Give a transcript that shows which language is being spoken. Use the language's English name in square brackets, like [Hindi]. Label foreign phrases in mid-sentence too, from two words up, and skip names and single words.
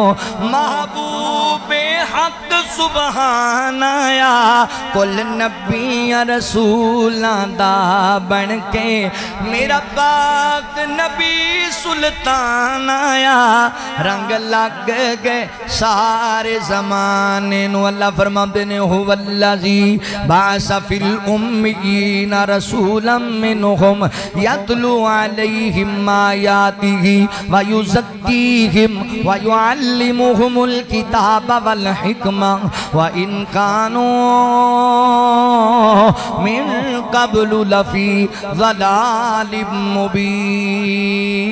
[Punjabi] محبوب حق سبحان آیا کل نبی رسولاں دا بن کے میرا پاک نبی سلطان آیا رنگ لگ گئے سارے زمانے نو اللہ فرماتے نے [Arabic] هو الذی بعث فی الامیین رسولا منہم یتلو علیہم آیاتہ ویزکیہم ویعلمہم الکتاب والحکمہ وَإِن كَانُوا مِن قَبْلُ لَفِي ضَلَالٍ مُبِينٍ